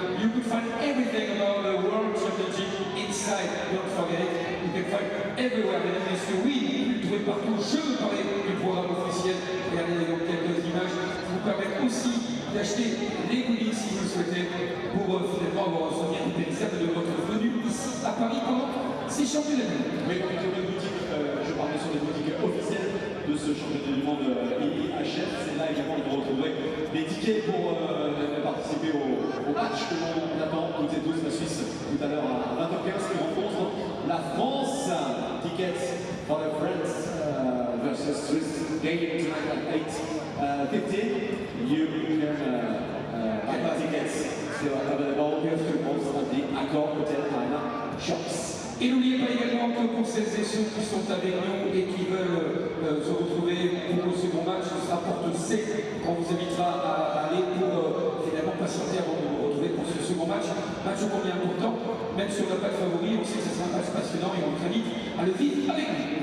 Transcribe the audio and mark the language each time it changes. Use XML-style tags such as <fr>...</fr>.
<en>You could find everything about the World Championship inside, don't forget it. You can find everywhere,</en> <fr>mesdames et messieurs, oui, vous trouvez partout. Je veux parler du programme officiel. Regardez donc quelques images qui vous permettent aussi d'acheter les goodies si vous le souhaitez pour finalement avoir un souvenir impérissable de votre venue ici à Paris pendant ces championnats. Oui, donc les boutiques, je parlais sur les boutiques officielles de ce championnat du monde IIHF. C'est là également que vous retrouverez les tickets pour participer au match que l'on attend toutes et tous la Suisse tout à l'heure à 20h15 qui rencontre la France.</fr> <en>Tickets for the France versus Swiss game tonight at 8. 15, you can buy tickets still available. You have to also on the Accor Hotel Arena shops.</en> <fr>Et n'oubliez pas également que pour celles et ceux qui sont avec nous et qui veulent se retrouver pour le second match, ce sera porte C qu'on vous invitera à aller pour finalement patienter avant de vous retrouver pour ce second match. Match combien important, même si on n'a pas de favori, on sait que ce sera un match passionnant et on vous invite à le vivre avec nous.</fr>